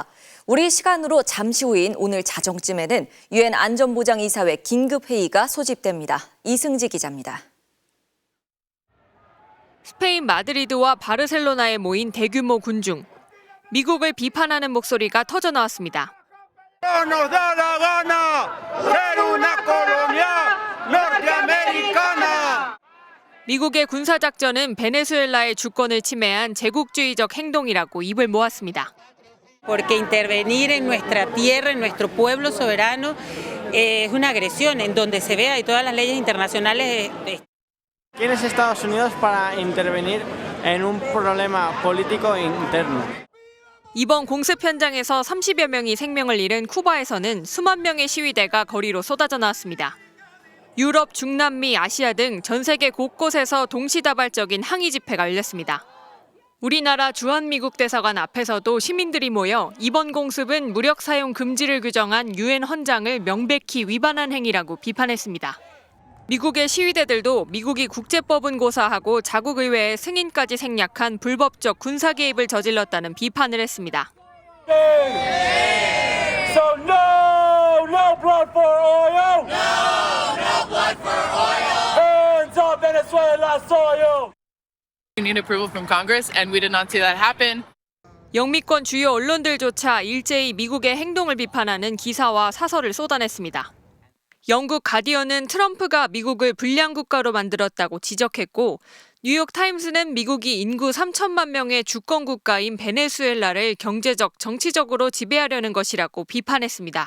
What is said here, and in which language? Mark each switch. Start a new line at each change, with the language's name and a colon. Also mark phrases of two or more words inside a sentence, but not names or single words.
Korean: 우리 시간으로 잠시 후인 오늘 자정쯤에는 유엔 안전보장이사회 긴급회의가 소집됩니다. 이승지 기자입니다. 스페인 마드리드와 바르셀로나에 모인 대규모 군중. 미국을 비판하는 목소리가 터져나왔습니다.
Spanish: No nos da la gana ser una colonia norteamericana.
Korean: 미국의 군사작전은 베네수엘라의 주권을 침해한 제국주의적 행동이라고 입을 모았습니다.
Spanish: Porque intervenir en nuestra tierra, en nuestro pueblo soberano, es una agresión en donde se vea y todas las leyes internacionales. ¿Quién es Estados Unidos para intervenir en un problema político interno?
Korean: 이번 공습 현장에서 30여 명이 생명을 잃은 쿠바에서는 수만 명의 시위대가 거리로 쏟아져 나왔습니다. 유럽, 중남미, 아시아 등 전 세계 곳곳에서 동시다발적인 항의 집회가 열렸습니다. 우리나라 주한미국 대사관 앞에서도 시민들이 모여 이번 공습은 무력 사용 금지를 규정한 유엔 헌장을 명백히 위반한 행위라고 비판했습니다. 미국의 시위대들도 미국이 국제법은 고사하고 자국 의회의 승인까지 생략한 불법적 군사 개입을 저질렀다는 비판을 했습니다.
English: So no blood for oil. No blood for oil. Hands up Venezuela soil. We need approval from Congress, and we did not see that happen.
Korean: 영미권 주요 언론들조차 일제히 미국의 행동을 비판하는 기사와 사설을 쏟아냈습니다. 영국 가디언은 트럼프가 미국을 불량 국가로 만들었다고 지적했고, 뉴욕 타임스는 미국이 인구 3천만 명의 주권 국가인 베네수엘라를 경제적, 정치적으로 지배하려는 것이라고 비판했습니다.